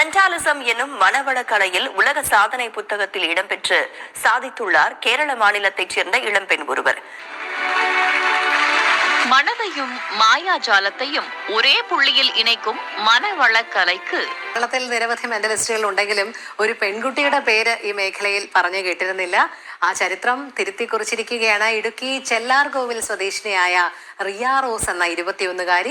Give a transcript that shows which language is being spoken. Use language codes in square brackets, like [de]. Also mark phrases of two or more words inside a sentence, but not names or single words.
[ta] மென்டாலிசம் என்னும் மனவள கலையில் உலக சாதனை புத்தகத்தில் இடம்பெற்று சாதித்துள்ளார் கேரள மாநிலத்தைச் சேர்ந்த இளம்பெண் ஒருவர். [ml] മണതയും മായാജാലത്തെയും ഒരേ പുള്ളിയിൽ ഇണയ്ക്കും മനവളക്കലയ്ക്ക് കേരളത്തിൽ നിരവധി മെന്റലിസ്റ്റുകൾ ഉണ്ടെങ്കിലും ഒരു പെൺകുട്ടിയുടെ പേര് ഈ മേഖലയിൽ പറഞ്ഞു കേട്ടിരുന്നില്ല. ആ ചരിത്രം തിരുത്തി കുറിച്ചിരിക്കുകയാണ് ഇടുക്കി ചെല്ലാർകോവിൽ സ്വദേശിനിയായ റിയ റോസ് എന്ന 21-കാരി.